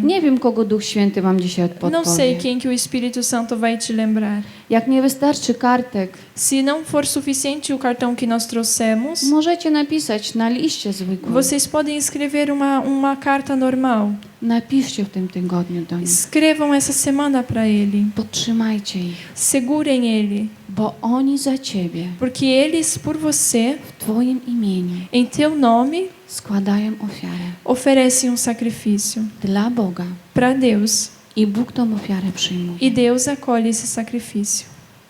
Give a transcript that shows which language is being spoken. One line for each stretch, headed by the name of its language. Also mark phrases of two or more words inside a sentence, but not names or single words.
Polish: Nie wiem, kogo Duch Święty wam dzisiaj
Portuguese: Não sei
Polish: podpowie.
Portuguese: quem que o Espírito Santo vai te lembrar.
Polish: Jak nie wystarczy kartek,
Portuguese: Se não for suficiente o cartão que nós trouxemos,
Polish: możecie napisać na liście zwykłym.
Portuguese: vocês podem escrever uma carta normal.
Polish: Napiszcie w tym tygodniu do nich.
Portuguese: Escrevam essa semana para ele.
Polish: Podtrzymajcie ich,
Portuguese: Segurem ele,
Polish: bo oni za ciebie,
Portuguese: porque eles por você,
Polish: w twoim imieniu,
Portuguese: em teu nome,
Polish: składają ofiarę
Portuguese: oferecem sacrifício
Polish: dla Boga.
Portuguese: para Deus
Polish: I Bóg tą ofiarę przyjmuje.
Portuguese: e Deus acolhe esse sacrifício.